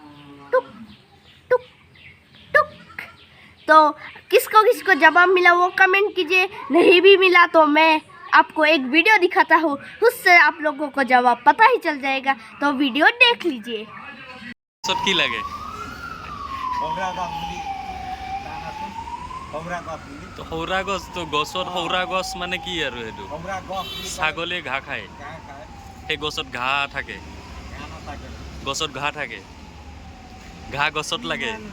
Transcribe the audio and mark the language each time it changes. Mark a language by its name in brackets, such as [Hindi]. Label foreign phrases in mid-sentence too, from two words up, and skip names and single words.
[Hindi] टुक टुक टुक। तो किसको जवाब मिला वो कमेंट कीजिए, नहीं भी मिला तो मैं आपको एक वीडियो दिखाता हूँ, उससे आप लोगों को जवाब पता ही चल जाएगा। तो वीडियो देख लीजिए। सब की लगे [Assamese] তো সৌৰা গছ তো গছত সৌৰা গছ মানে কি আৰু সেইটো ছাগলীয়ে ঘাঁহ খায়, সেই গছত ঘাঁহ থাকে, গছত ঘাঁহ থাকে, ঘাঁহ গছত লাগে।